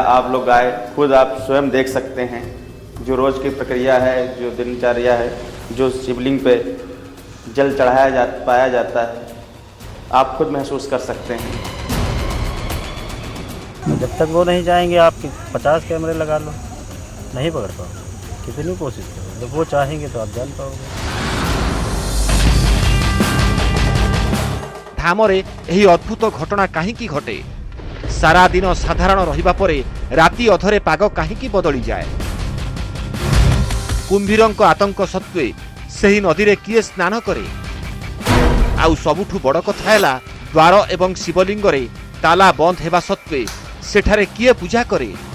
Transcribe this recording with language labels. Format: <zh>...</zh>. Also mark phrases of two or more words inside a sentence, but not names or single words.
<hi>आप लोग आए, खुद आप स्वयं देख सकते हैं जो रोज की प्रक्रिया है, जो दिनचर्या है, जो शिवलिंग पे जल पाया जाता है, आप खुद महसूस कर सकते हैं। जब तक वो नहीं जाएंगे आप 50 कैमरे लगा लो, नहीं पकड़ पाओगे। कितनी कोशिश करो, जब वो चाहेंगे तो आप जान पाओगे।</hi> <or>ଧାମରେ ଏହି ଅଦ୍ଭୁତ ଘଟଣା କାହିଁକି ଘଟେ? ସାରା ଦିନ ସାଧାରଣ ରହିବା ପରେ ରାତି ଅଧରେ ପାଗ କାହିଁକି ବଦଳିଯାଏ? କୁମ୍ଭୀରଙ୍କ ଆତଙ୍କ ସତ୍ତ୍ୱେ ସେହି ନଦୀରେ କିଏ ସ୍ନାନ କରେ? ଆଉ ସବୁଠୁ ବଡ଼ କଥା ହେଲା ଦ୍ୱାର ଏବଂ ଶିବଲିଙ୍ଗରେ ତାଲା ବନ୍ଦ ହେବା ସତ୍ତ୍ୱେ ସେଠାରେ କିଏ ପୂଜା କରେ?</or>